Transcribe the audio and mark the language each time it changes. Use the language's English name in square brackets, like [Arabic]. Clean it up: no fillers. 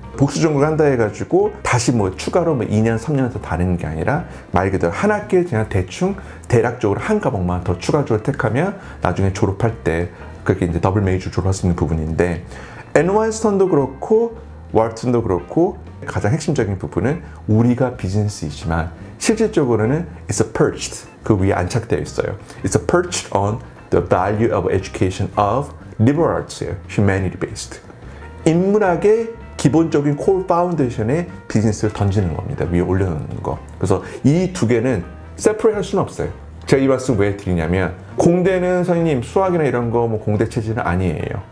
[Korean] 복수 전공을 한다 해가지고 다시 뭐 추가로 2년, 3년 더 다니는 게 아니라 말 그대로 한 학기에 그냥 대충 대략적으로 한 과목만 더 추가적으로 택하면 나중에 졸업할 때 그렇게 이제 더블 메이저 졸업할 수 있는 부분인데, NY스턴도 그렇고 와튼도 그렇고 가장 핵심적인 부분은 우리가 비즈니스이지만 실질적으로는 [English] it's perched, [Korean] 그 위에 안착되어 있어요. [English] It's perched on the value of education of liberal arts [Korean] 예요. [English] humanity based. [Korean] 인문학의 기본적인 [English] core foundation [Korean] 에 비즈니스를 던지는 겁니다. 위에 올려놓는 거. 그래서 이 두 개는 separate 할 수는 없어요. 제가 이 말씀 왜 드리냐면, 공대는 선생님 수학이나 이런 거 뭐 공대 체질은 아니에요.